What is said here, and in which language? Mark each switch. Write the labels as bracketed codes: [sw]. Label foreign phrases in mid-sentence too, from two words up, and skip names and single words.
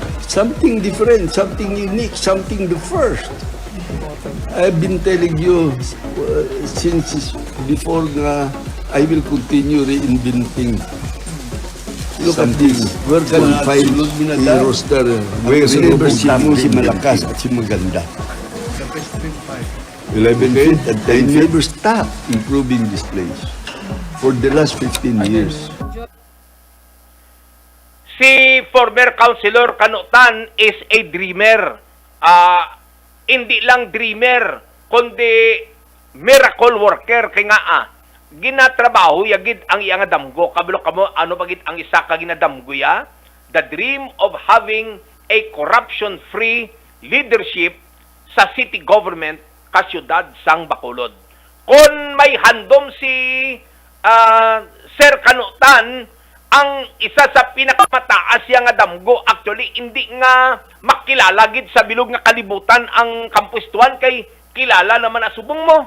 [en] Something different, something unique, something the first. I've been telling you since before na I will continue reinventing something. Where can I find a roster where never [tl] si malakas at si maganda? [en] 11 feet and 10 feet. Never stop improving this place for the last 15 years. Si former Councilor Kanutan is a dreamer. [tl] Hindi lang dreamer, kundi [en] miracle worker. [hil] Kaya nga, ginatrabaho yagid ang iyang damgo. Kabalo kamo, ano bagid ang isa ka ginadamgo ya? [en] The dream of having a corruption-free leadership sa city government [hil] ka siyudad sang Bacolod. Kung may handom si Sir Kanutan, ang isa sa pinakamataas yang damgo, actually hindi nga makilala gid sa bilog nga kalibutan ang kampustuan kay kilala naman asubong mo.